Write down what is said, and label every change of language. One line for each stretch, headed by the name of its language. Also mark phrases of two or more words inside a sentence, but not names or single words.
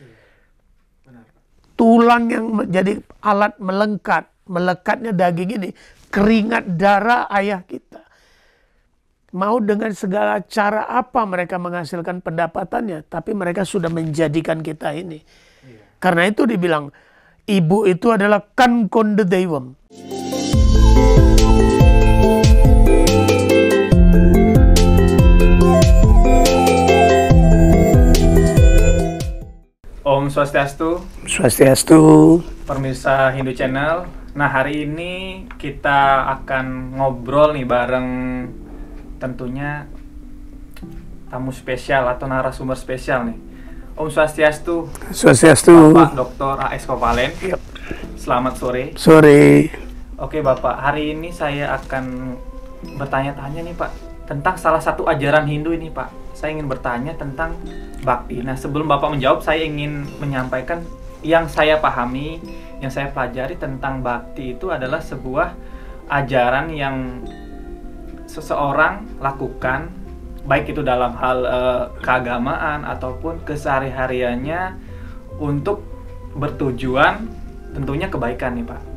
Indonesian: Tulang yang menjadi alat melekatnya daging ini, keringat darah ayah kita. Mau dengan segala cara apa mereka menghasilkan pendapatannya, tapi mereka sudah menjadikan kita ini. Karena itu dibilang, ibu itu adalah kan konde dewam. Om Swastiastu. Swastiastu. Pemirsa Hindu Channel. Nah, hari ini kita akan ngobrol nih bareng tentunya tamu spesial atau narasumber spesial nih. Om Swastiastu. Swastiastu. Bapak Dr. A.S. Kovalen. Yep. Selamat sore. Sore. Oke Bapak, hari ini saya akan bertanya-tanya nih Pak tentang salah satu ajaran Hindu ini Pak. Saya ingin bertanya tentang bakti. Nah, sebelum Bapak menjawab, saya ingin menyampaikan yang saya pahami, yang saya pelajari tentang bakti itu adalah sebuah ajaran yang seseorang lakukan, baik itu dalam hal keagamaan ataupun kesehari-hariannya untuk bertujuan tentunya kebaikan nih Pak.